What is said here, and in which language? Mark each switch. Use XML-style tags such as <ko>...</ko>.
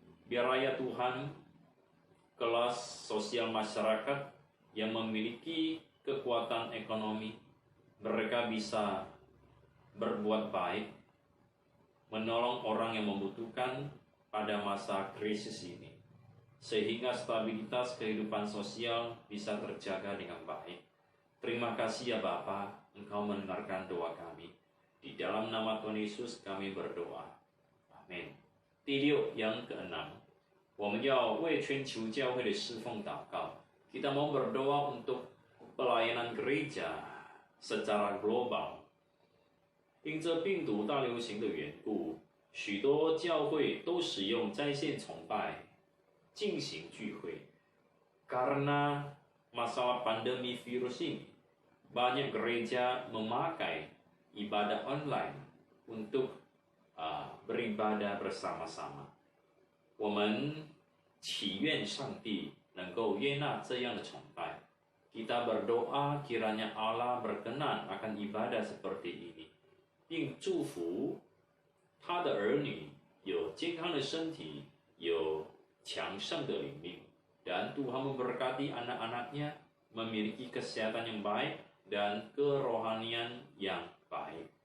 <id>Biar ya Tuhan, kelas sosial masyarakat yang memiliki kekuatan ekonomi, mereka bisa berbuat baik, menolong orang yang membutuhkan pada masa krisis ini, sehingga stabilitas kehidupan sosial bisa terjaga dengan baik. Terima kasih ya Bapa, Engkau mendengarkan doa kami. Di dalam nama Tuhan Yesus kami berdoa. Amin.</id> <zh>第六,</zh> <id>yang keenam,</id> <zh>我们要为全球教会的侍奉祷告.</zh> <id>Kita mau berdoa untuk pelayanan gereja secara global.</id> <zh>因着病毒大流行的缘故，许多教会都使用在线崇拜进行聚会。</zh> <id>Karena masalah pandemi virus ini, banyak gereja memakai ibadah online untuk beribadah bersama-sama.</id> <zh>我们祈愿上帝能够悦纳这样的崇拜。</zh> <id>Kita berdoa kiranya Allah berkenan akan ibadah seperti ini,</id> <zh>并祝福他的儿女有健康的身体，有强盛的灵命，</zh> <id>dan Tuhan memberkati anak-anaknya memiliki kesehatan yang baik dan kerohanian yang baik.</id>